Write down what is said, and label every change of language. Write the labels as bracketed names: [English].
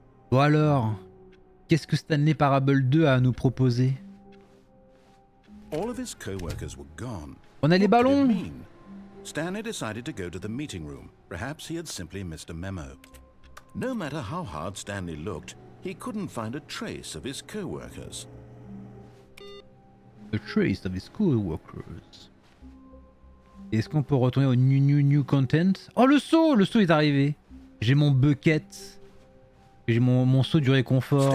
[French] Bon alors, qu'est-ce que Stanley Parable 2 a à nous proposer? [English] All of his co-workers were gone. [French] On a les [English] What could it [French] ballons. [English] mean? Stanley decided to go to the meeting room. Perhaps he had simply missed a memo. No matter how hard Stanley looked, he couldn't find a trace of his co-workers. A trace of his co-workers. [French] Est-ce qu'on peut retourner au [English] new content? [French] Oh le saut! Le saut est arrivé. J'ai mon bucket. J'ai mon saut du réconfort.